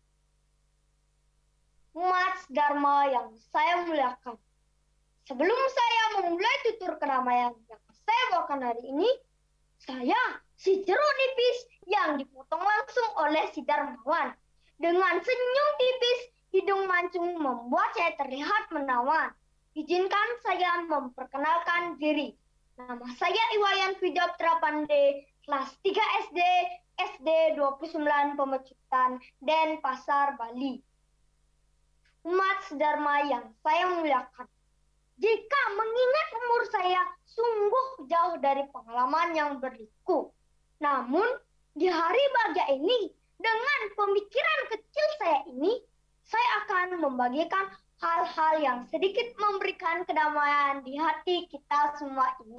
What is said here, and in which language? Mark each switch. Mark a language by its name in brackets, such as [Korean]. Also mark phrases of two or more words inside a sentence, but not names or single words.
[Indonesian] Umat Dharma yang saya muliakan, sebelum saya memulai tutur kedamaian yang saya bawakan hari ini, saya si jeruk nipis yang dipotong langsung oleh si Darmawan. Dengan senyum tipis, hidung mancung membuat saya terlihat menawan. Izinkan saya memperkenalkan diri. Nama saya Iwayan Vidya Putra Pande, kelas 3 SD, SD 29 Pemecutan, Denpasar, Bali. Umat sedharma yang saya muliakan, jika mengingat umur saya sungguh jauh dari pengalaman yang berliku. Namun, di hari bahagia ini, dengan pemikiran kecil saya ini, saya akan membagikan hal-hal yang sedikit memberikan kedamaian di hati kita semua ini.